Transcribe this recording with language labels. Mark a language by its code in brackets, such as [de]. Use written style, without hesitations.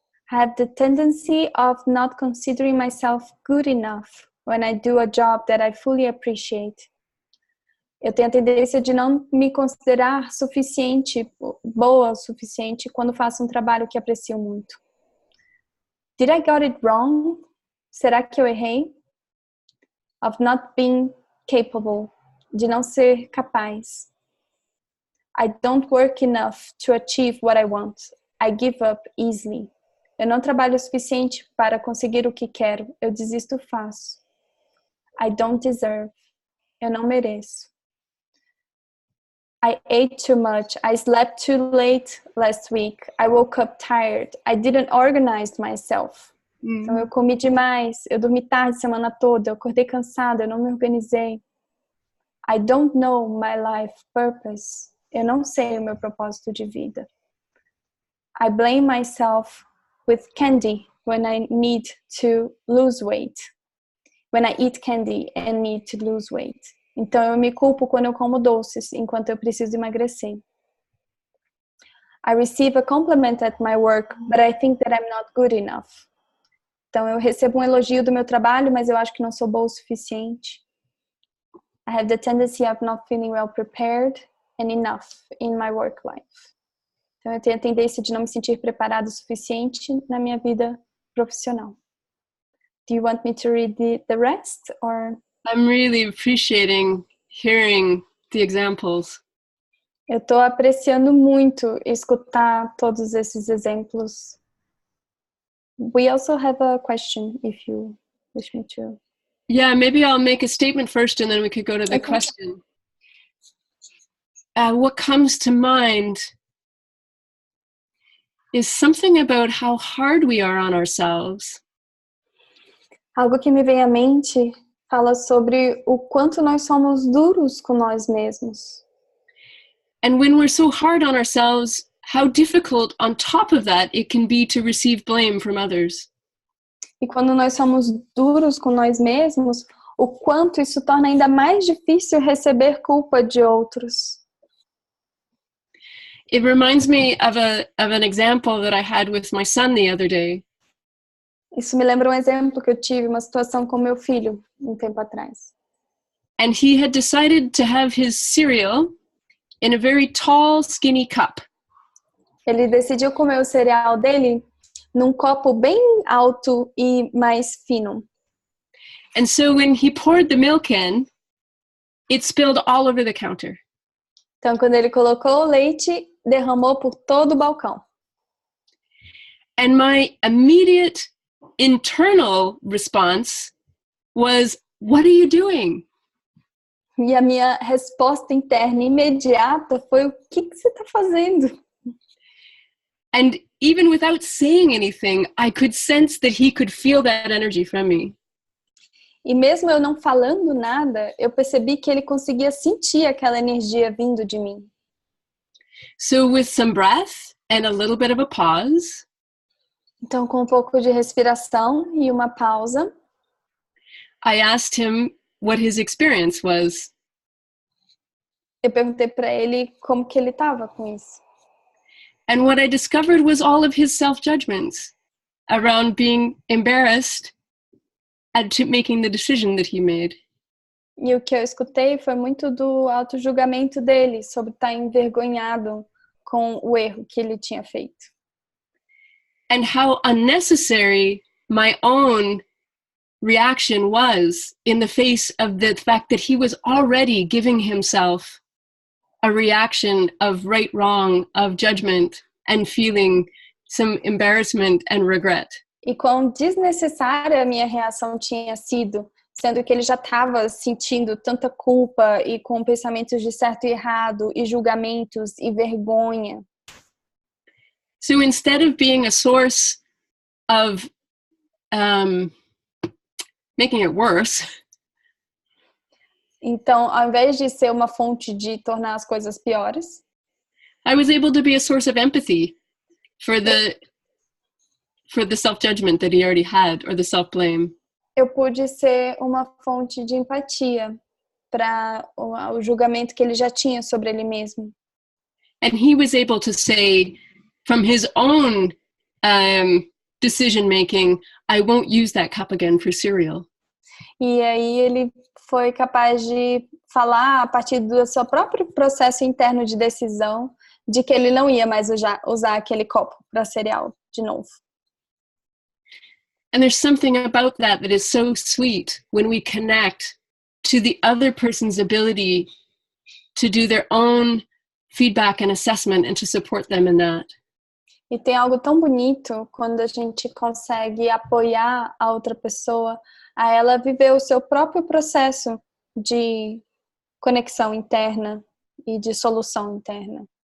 [en] Have the tendency of not considering myself good enough when I do a job that I fully appreciate. [pt] Eu tenho a tendência de não me considerar boa o suficiente quando faço um trabalho que aprecio muito. [en] Did I got it wrong? [pt] Será que eu errei? [en] Of not being capable, [pt] de não ser capaz. [en] I don't work enough to achieve what I want. I give up easily. [pt] Eu não trabalho o suficiente para conseguir o que quero. Eu desisto fácil. [en] I don't deserve. [pt] Eu não mereço. [en] I ate too much. I slept too late last week. I woke up tired. I didn't organize myself. [pt] Então, eu comi demais, eu dormi tarde a semana toda, eu acordei cansada, eu não me organizei. [en] I don't know my life purpose. [pt] Eu não sei o meu propósito de vida. [en] I blame myself with candy when I need to lose weight. When I eat candy and need to lose weight. [pt] Então, eu me culpo quando eu como doces, enquanto eu preciso emagrecer. [en] I receive a compliment at my work, but I think that I'm not good enough. [pt] Então, eu recebo um elogio do meu trabalho, mas eu acho que não sou boa o suficiente. [en] I have the tendency of not feeling well prepared and enough in my work life. [pt] Então, eu tenho a tendência de não me sentir preparado o suficiente na minha vida profissional. [en] Do you want me to read the rest? Or? I'm really appreciating hearing the examples. [pt] Eu estou apreciando muito escutar todos esses exemplos. [en] We also have a question, if you wish me to. Yeah, maybe I'll make a statement first and then we could go to the question. What comes to mind is something about how hard we are on ourselves. [pt] Algo que me vem à mente fala sobre o quanto nós somos duros com nós mesmos. [en] And when we're so hard on ourselves, how difficult on top of that it can be to receive blame from others. [pt] E quando nós somos duros com nós mesmos, o quanto isso torna ainda mais difícil receber culpa de outros. [en] It reminds me of an example that I had with my son the other day. [pt] Isso me lembra um exemplo que eu tive, uma situação com meu filho um tempo atrás. [en] And he had decided to have his cereal in a very tall, skinny cup. [pt] Ele decidiu comer o cereal dele num copo bem alto e mais fino. [en] And so when he poured the milk in, it spilled all over the counter. [pt] Então, quando ele colocou o leite, derramou por todo o balcão. [en] And my immediate internal response was, "What are you doing?" [pt] E a minha resposta interna imediata foi: o que você está fazendo? [en] And even without saying anything, I could sense that he could feel that energy from me. [pt] E mesmo eu não falando nada, eu percebi que ele conseguia sentir aquela energia vindo de mim. [en] So with some breath and a little bit of a pause, [pt] Então, com um pouco de respiração e uma pausa, [en] I asked him what his experience was. [pt] eu perguntei para ele como que ele estava com isso. [en] And what I discovered was all of his self-judgments around being embarrassed at making the decision that he made. [pt] E o que eu escutei foi muito do auto-julgamento dele sobre estar envergonhado com o erro que ele tinha feito. [en] And how unnecessary my own reaction was in the face of the fact that he was already giving himself a reaction of right, wrong, of judgment, and feeling some embarrassment and regret. [pt] E quão desnecessária a minha reação tinha sido, sendo que ele já estava sentindo tanta culpa e com pensamentos de certo e errado, e julgamentos e vergonha. [en] So instead of being a source of making it worse, [pt] Então, ao invés de ser uma fonte de tornar as coisas piores, [en] I was able to be a source of empathy for the self-judgment that he already had, or the self-blame. [pt] eu pude ser uma fonte de empatia para o julgamento que ele já tinha sobre ele mesmo. [en] And he was able to say, from his own decision-making, I won't use that cup again for cereal. [pt] E aí ele foi capaz de falar, a partir do seu próprio processo interno de decisão, de que ele não ia mais usar aquele copo para cereal de novo. [en] And there's something about that is so sweet when we connect to the other person's ability to do their own feedback and assessment and to support them in that. [pt] E tem algo tão bonito quando a gente consegue apoiar a outra pessoa a ela viver o seu próprio processo de conexão interna e de solução interna.